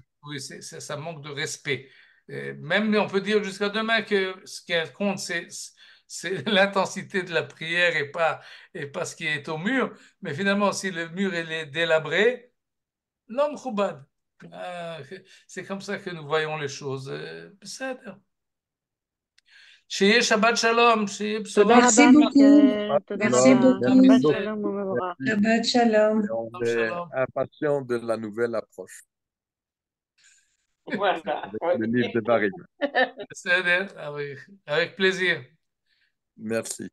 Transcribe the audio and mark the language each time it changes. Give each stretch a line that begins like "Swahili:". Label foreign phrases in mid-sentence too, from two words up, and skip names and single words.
French: oui, ça manque de respect. Même, on peut dire jusqu'à demain que ce qui compte, c'est l'intensité de la prière et pas ce qui est au mur. Mais finalement, si le mur est délabré, l'homme choubad. C'est comme ça que nous voyons les choses.
Hebrew: בסדר. שיהיה שבת שלום, שיהיה Toda בשורה.
French: Merci
Hebrew: rabba,
French: beaucoup.
Hebrew: Michael. Toda
French: Merci
Hebrew: rabba.
French: beaucoup.
Hebrew: Shabbat
French: Merci beaucoup.
Hebrew: שלום, ומבורך.
French: Merci.
Hebrew: שבת שלום.
French: Et on
Hebrew: Shalom,
French: est
Hebrew: Shalom.
French: impatient de la nouvelle approche Voilà. avec le livre de Barim. בסדר, avec plaisir. Merci.